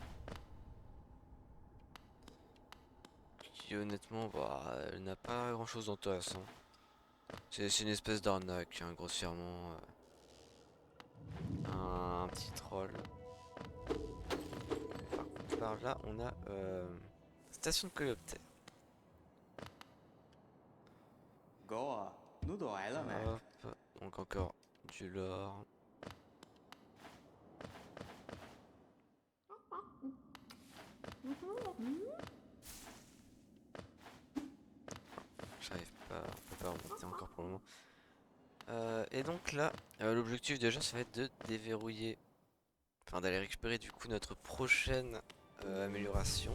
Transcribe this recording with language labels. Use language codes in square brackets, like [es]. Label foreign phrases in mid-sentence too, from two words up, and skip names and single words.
[fr] Qui honnêtement bah elle n'a pas grand chose d'intéressant. C'est une espèce d'arnaque, hein, grossièrement. Un petit troll. Par contre par là on a station de coléoptère. [zh] 哥，你都来了没？ [fr] Hop. Donc encore du lore. J'arrive pas, on peut pas remonter encore pour le moment. Et donc là, l'objectif déjà ça va être de déverrouiller, enfin d'aller récupérer du coup notre prochaine amélioration.